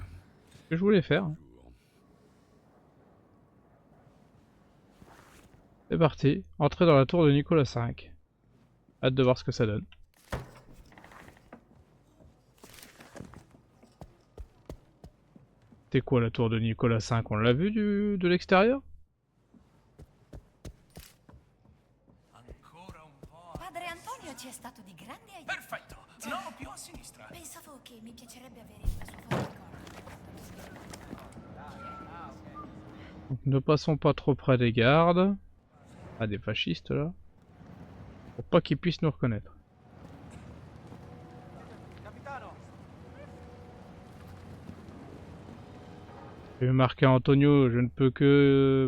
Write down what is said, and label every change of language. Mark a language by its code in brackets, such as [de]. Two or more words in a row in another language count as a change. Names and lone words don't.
[fr] Ce que je voulais faire. C'est parti. Entrer dans la tour de Nicolas V. Hâte de voir ce que ça donne. C'est quoi la tour de Nicolas V? On l'a vu de l'extérieur? [it] Ancora un po'. Padre Antonio ci è stato di grande aiuto. Perfetto. No, più a sinistra. Pensavo che mi piacerebbe avere la sua foto. [fr] Donc ne passons pas trop près des gardes. Ah, des fascistes là. Pour pas qu'ils puissent nous reconnaître. J'ai vu marquer Antonio, je ne peux que...